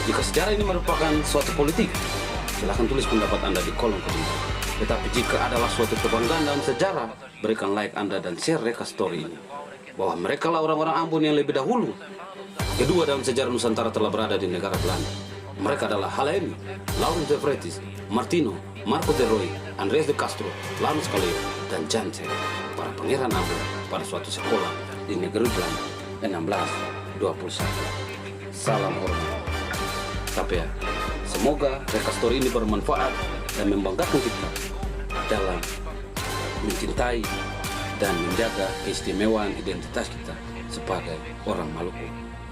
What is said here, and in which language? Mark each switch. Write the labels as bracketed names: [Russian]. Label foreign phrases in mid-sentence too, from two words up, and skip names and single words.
[Indonesian] sejarah ini merupakan suatu politik? Silahkan tulis pendapat Anda di kolom komentar. Tetapi jika adalah suatu kebanggaan dalam sejarah, berikan like Anda dan share Reka Story ini. Bahwa mereka lah orang-orang Ambon yang lebih dahulu. Kedua dalam sejarah Nusantara telah berada di negara Belanda. Mereka adalah Halemi, Laurens de Vries, Martino, Marco de Roy, Andreas de Castro, Lanus Kaleo, dan Jansen, para pangeran Ambon pada suatu sekolah di negeri Belanda 1621. Salam hormat. Tapi ya, semoga Reka Story ini bermanfaat dan membanggakan kita dalam mencintai dan menjaga keistimewaan identitas kita sebagai orang Maluku.